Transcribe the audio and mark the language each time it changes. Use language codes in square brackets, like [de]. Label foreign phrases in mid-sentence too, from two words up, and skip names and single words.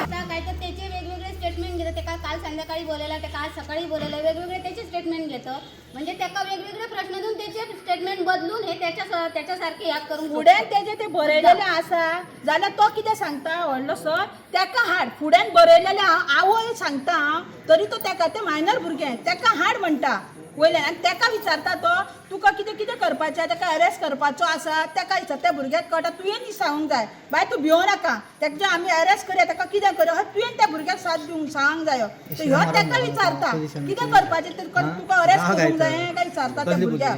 [mr] काय तर त्याचे वेगवेगळे स्टेटमेंट घेतो ते काल संध्याकाळी बोलायला ते काल सकाळी बोलायला वेगवेगळे त्याचे स्टेटमेंट घेतो म्हणजे त्याला वेगवेगळे प्रश्न देऊन त्याचे स्टेटमेंट बदलून हे त्याच्यासारखे ह्या करून [kok] फुड्यान तेजे ते बरयलेले आसा जाल्यार तो कितें सांगता व्हडलो सर तेका हाड फुड्यान बरयलेले आवय सांगता तरी तो तेका ते मायनर भुरगें तेका हाड म्हणटा वयल्यान आनी तेका विचारता तो तुका कितें कितें करपाचें तेका अरेस्ट करपाचो आसा तेका त्या भुरग्याक कळटा तुवें सांगूंक जाय बाय तूं भिवो नाका तेका आमी अरेस्ट करया तेका कितें करया तुवें त्या भुरग्याक साथ दिवंक सांगूंक जायो ह्यो तेका विचारता कितें करपाचें तुका अरेस्ट करूंक जाय काय विचारता त्या भुरग्याक।